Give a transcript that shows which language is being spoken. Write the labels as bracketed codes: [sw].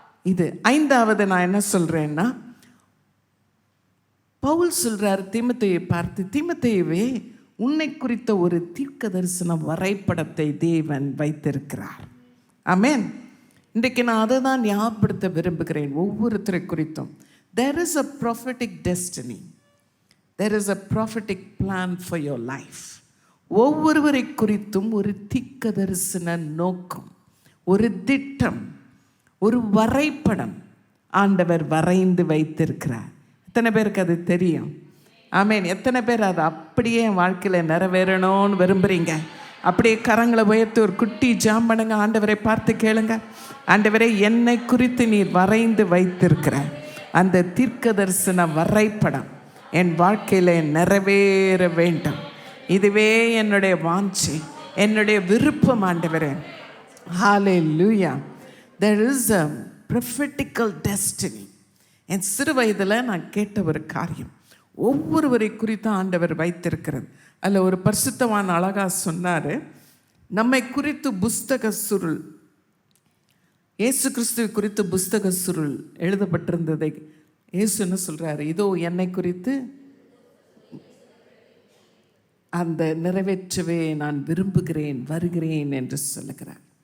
[ta] இது 5வது நான் என்ன சொல்றேன்னா, பவுல் சொல்றார் தீமோத்தேயுவை பார்த்து, தீமோத்தேயுவே, உன்னை குறித்த ஒரு தீர்க்க தரிசன வரைபடத்தை தேவன் வைத்திருக்கிறார். ஆமென். இன்றைக்கு நான் அதை தான் ஞாபகப்படுத்த விரும்புகிறேன் ஒவ்வொருத்தரை குறித்தும். [en] There is a prophetic destiny. There is a prophetic plan for your life. [ta] ஒவ்வொருவரை குறித்தும் ஒரு தீர்க்க தரிசன நோக்கம், ஒரு திட்டம், ஒரு வரைபடம் ஆண்டவர் வரைந்து வைத்திருக்கிறார். எத்தனை பேருக்கு அது தெரியும்? ஆமென். எத்தனை பேர் அது அப்படியே என் வாழ்க்கையில் நிறைவேறணும்னு விரும்புகிறீங்க? அப்படியே கரங்களை உயர்த்தி ஒரு குட்டி ஜாம் பண்ணுங்க. ஆண்டவரை பார்த்து கேளுங்க, ஆண்டவரே, என்னை குறித்து நீர் வரைந்து வைத்திருக்கிற அந்த தீர்க்க தரிசன வரைபடம் என் வாழ்க்கையில் நிறைவேற வேண்டும். இதுவே என்னுடைய வாஞ்சை, என்னுடைய விருப்பம் ஆண்டவரே. ஹல்லேலூயா. [en] There is a prophetical destiny. [ta] என் சிறு வயதில் நான் கேட்ட ஒரு காரியம் ஒவ்வொருவரை குறித்து ஆண்டவர் வைத்திருக்கிறது. அதில் ஒரு பரிசுத்தவான் அழகா சொன்னார், நம்மை குறித்து புஸ்தக சுருள், இயேசு கிறிஸ்துவை குறித்து புஸ்தக சுருள் எழுதப்பட்டிருந்ததை இயேசு என்ன சொல்றாரு, இதோ என்னை குறித்து அந்த நிறைவேற்றவே நான் விரும்புகிறேன், வருகிறேன் என்று சொல்லுகிறார்.